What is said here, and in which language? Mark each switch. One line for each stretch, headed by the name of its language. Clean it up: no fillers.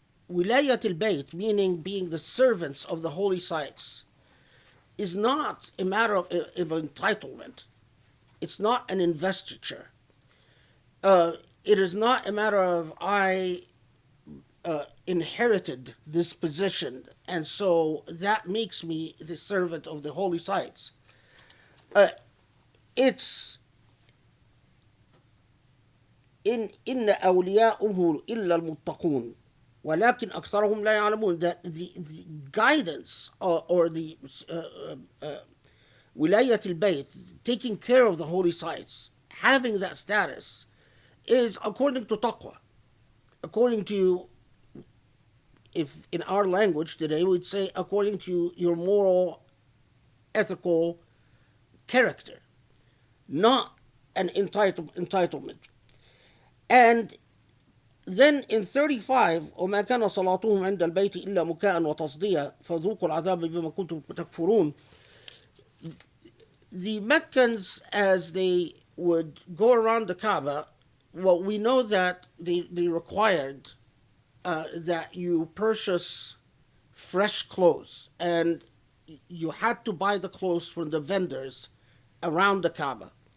English: Wilayat al-bayt, meaning being the servants of the holy sites, is not a matter of entitlement. It's not an investiture. It is not a matter of I inherited this position, and so that makes me the servant of the holy sites. It's
Arabic: إن أولياؤه إلا المتقون ولكن أكثرهم لا يعلمون.
English: That the guidance or the wilayat al-bayt, taking care of the holy sites, having that status, is according to taqwa, according to, if in our language today we'd say, according to your moral, ethical character, not an entitlement. And then in 35,
Arabic: وما كان صلاتهم عند البيت إلا مكاء وتصديا فذوقوا العذاب بما كنتم تكفرون.
English: The Meccans, as they would go around the Kaaba, well, we know that they required that you purchase fresh clothes, and you had to buy the clothes from the vendors around the Kaaba.